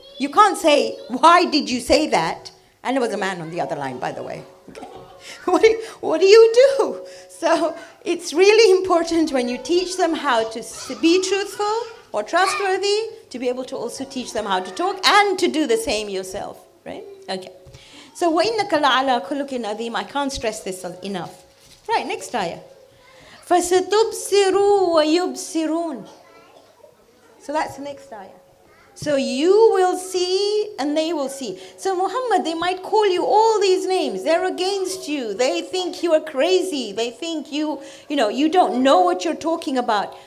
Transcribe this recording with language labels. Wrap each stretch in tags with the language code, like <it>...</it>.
<en>You can't say, why did you say that? And there was a man on the other line, by the way. Okay. What do you do? So it's really important when you teach them how to be truthful or trustworthy, to be able to also teach them how to talk and to do the same yourself, right? Okay.</en> <ar>So وَإِنَّكَ لَعَلَىٰ خُلُقٍ عَظِيمٍ.</ar> <en>I can't stress this enough. Right, next ayah.</en> <ar>فَسَتُبْصِرُوا وَيُبْصِرُونَ.</ar> <en>So that's the next ayah. So you will see and they will see. So Muhammad, they might call you all these names. They're against you. They think you are crazy. They think you don't know what you're talking about.</en>